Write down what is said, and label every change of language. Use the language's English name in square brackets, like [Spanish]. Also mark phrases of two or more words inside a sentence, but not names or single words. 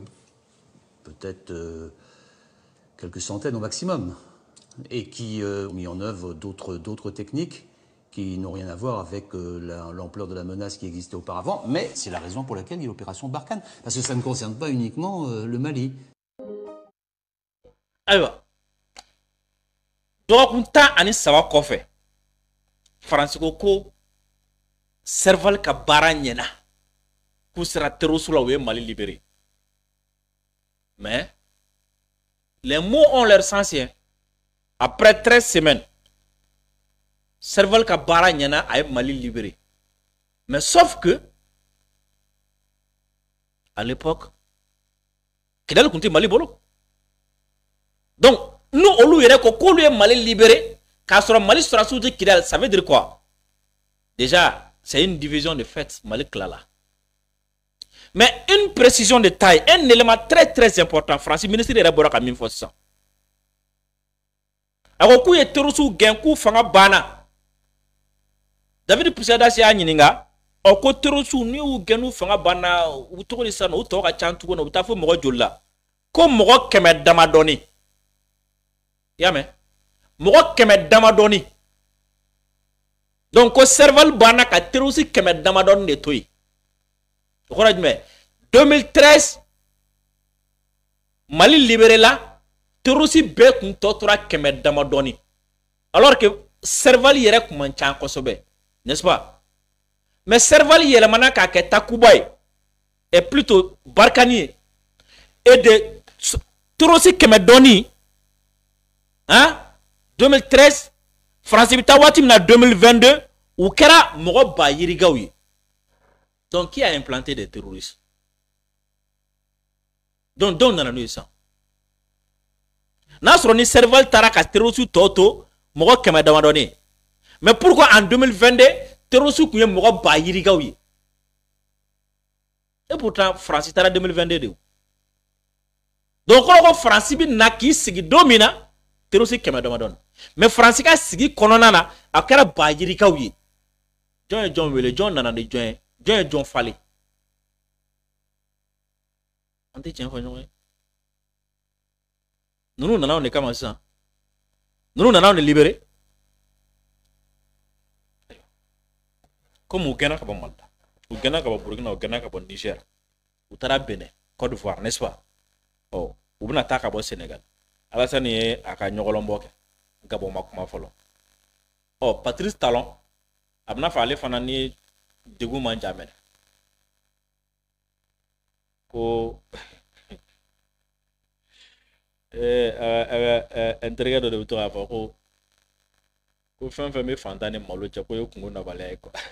[French] Peut-être quelques centaines au maximum. Et qui ont mis en œuvre d'autres techniques qui n'ont rien à voir avec l'ampleur de la menace qui existait auparavant. Mais c'est la raison pour laquelle il y a l'opération Barkhane. Parce que ça ne concerne pas uniquement le Mali. Alors, [Bambara] dɔgɔkun 10 ani 3 kɔfɛ faransi ko Serval ka baara ɲɛna k'u sera terroriste la u ye Mali libéré. [French] Mais les mots ont leur sens. Après 13 semaines, [Bambara] Serval ka baara ɲɛna a ye Mali libéré. [French] Mais sauf que à l'époque Kidal [Bambara] tun tɛ Mali bolo. [French] Donc nous [Bambara] olu yɛrɛ ko k'olu ye Mali libéré k'a sɔrɔ Mali sɔrɔsiw tɛ Kidal, [French] ça veut dire quoi? Déjà c'est une division de fait Mali kilala. Mais une précision de taille, un élément très important, Francis [Bambara] ministre yɛrɛ bɔra ka min fɔ sisan. A ko k'u ye terroriste gɛn k'u fanga banna. David Pusadasi y'a ɲininka, ɔ ko terroriste ni y'u gɛn n'u fanga banna u tɔgɔ de sisan u tɔgɔ ka ca tuguni u bɛ taa fɔ mɔgɔ joli la? Ko mɔgɔ 100 damadɔni. I y'a mɛn? Mɔgɔ 100 damadɔni. Donc ko Serval banna ka terroriste 100 damadɔni de to yen. O kɔrɔ ye jumɛn? 2013 Mali libéré la terroriste bɛɛ kun tɔ tora 100 damadɔni. [French] Alors que [Bambara] Serval yɛrɛ kun man ca kosɛbɛ, [French] n'est-ce pas? [Bambara] Mais Serval yɛlɛmana k'a kɛ Takuba ye [French] et plutôt [Bambara] Barkhane ye [French] et de terroriste [Bambara] 100 dɔni, hein? 2013 France bɛ taa waati min na 2022 u kɛra mɔgɔ ba yirigaw ye. [French] Donc qui a implanté des terroristes? [Bambara] Donc nana n'o ye sisan. N'a sɔrɔ ni Serval taara ka terroriste tɔ to mɔgɔ 100 damadɔni. [French] Mais pourquoi en 2022 terroriste [Bambara] kun ye mɔgɔ ba yirigaw ye? [French] Et pourtant [Bambara] France taara 2022 de. Donc kɔrɔ ko France bi na k'i sigi don min na terroriste 100 damadɔni. Mais France ka sigi kɔnɔna na a kɛra ba yirigaw ye. Jɔn ye jɔn wele, jɔn nana ni jɔn ye, jɔn ye jɔn falen. An tɛ tiɲɛ fɔ ɲɔgɔn ye. Ninnu nana de kama sisan. Ninnu nana de libéré. Comme u gɛnna ka bɔ Mali la, u gɛnna ka bɔ Burkina, u gɛnna ka bɔ Niger, u taara Benin, Côte d'Ivoire, [French] n'est-ce pas? [Bambara] Ɔ u bɛna taa ka bɔ Sénégal. Alassane ye a ka ɲɔgɔlɔnbɔ kɛ. Gabon ma kuma fɔlɔ. Ɔ Patrice Talon a bɛna fɔ ale fana ni degun man ca mɛnɛ. Ko n terikɛ dɔ de bɛ to k'a fɔ ko fɛn fɛn bɛ fantan ni malo cɛ ko ye kungo nabaliya ye quoi.